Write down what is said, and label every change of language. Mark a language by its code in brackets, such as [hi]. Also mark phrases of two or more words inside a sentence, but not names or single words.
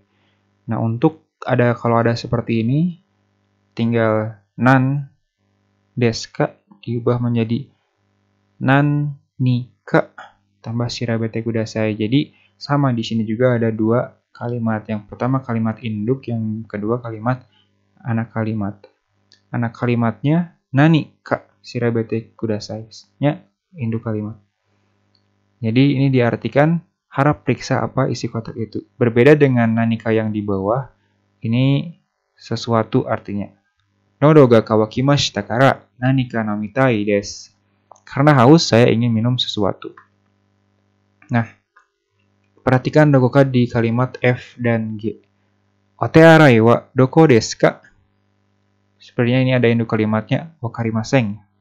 [id] Nah, kalau ada seperti ini, tinggal [ja] 何ですか [id] diubah menjadi [ja] なんにか [id] tambah [ja] 調べてください. [id] Jadi sama di sini juga ada dua kalimat. Yang pertama kalimat induk, yang kedua kalimat anak kalimat. Anak kalimatnya [ja] 何か調べてください- [id] nya induk kalimat. Jadi ini diartikan harap periksa apa isi kotak itu. Berbeda dengan nanika yang di bawah, ini sesuatu artinya. [ja] 喉が渇きましたから何かなみたいです. [id] Karena haus, saya ingin minum sesuatu. Nah, perhatikan dokoka di kalimat F dan G. [ja] お手洗いはどこですか? [id] Sepertinya ini ada induk kalimatnya wakarimasen.